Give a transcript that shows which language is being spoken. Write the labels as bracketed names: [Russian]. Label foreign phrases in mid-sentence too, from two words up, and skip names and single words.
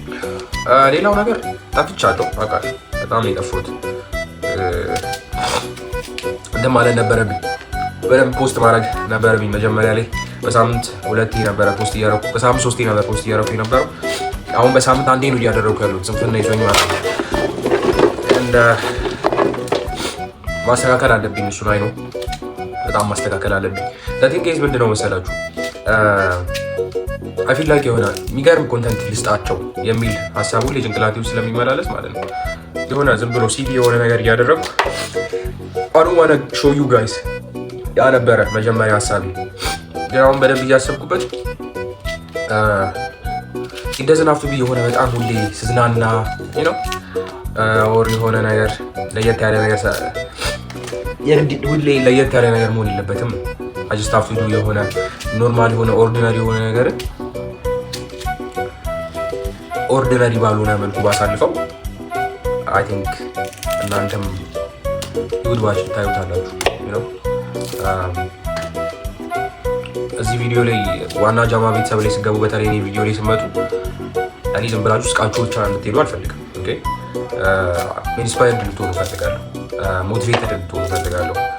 [Amharic] ሌላው ነገር ጠፍቻለሁ አውቃለሁ፣ በጣም ነው የጠፋሁት። እንትን ማለት ነበረብኝ፣ በደንብ ፖስት ማድረግ ነበረብኝ። መጀመሪያ ላይ በሳምንት 2 ነበረ ፖስት እያደረኩ፣ በሳምንት 3 ነበር ፖስት እያደረኩ የነበረው። አሁን በሳምንት 1 ነው እያደረኩ ያሉት። ስንፍና ይዞኝ ማለት ነው። እንደ ማስተካከል አለብኝ እሱ ላይ ነው፣ በጣም ማስተካከል አለብኝ። ለቲንክ ኬዝ ምንድነው መሰላችሁ [English] I feel like [Amharic] የሆነ የሚገርም ኮንተንት ልስጣቸው የሚል ሀሳቡ ላይ ጭንቅላቴ ውስጥ ስለሚመላለስ ማለት ነው የሆነ ዝም ብሎ ሲዲ የሆነ ነገር እያደረጉ [English] I don't wanna show you guys [Amharic] ያ ነበረ መጀመሪያ ሀሳቤ። ግን አሁን በደንብ እያሰብኩበት [English] it doesn't have to be [Amharic] የሆነ በጣም ሁሌ ስዝናና ኦር የሆነ ነገር ለየት ያለ ነገር ሁሌ ለየት ያለ ነገር መሆን የለበትም። [English] I just have to do [Amharic] የሆነ ኖርማል የሆነ ኦርዲናሪ የሆነ ነገር ኦርዲናሪ ባልሆነ መልኩ ባሳልፈው [English] I think [Amharic] እናንተም ይውድዋች ታዩታላችሁ። እዚህ ቪዲዮ ላይ ዋና ጃማ ቤተሰብ ላይ ስገቡ በተለይ እኔ ቪዲዮ ላይ ስመጡ እኔ ዝም ብላችሁ እስቃችሁ ብቻ እንድትሄዱ አልፈልግም። [English] okay inspired [Amharic] እንድትሆኑ እፈልጋለሁ። ሞቲቬትድ እንድትሆኑ እፈልጋለሁ።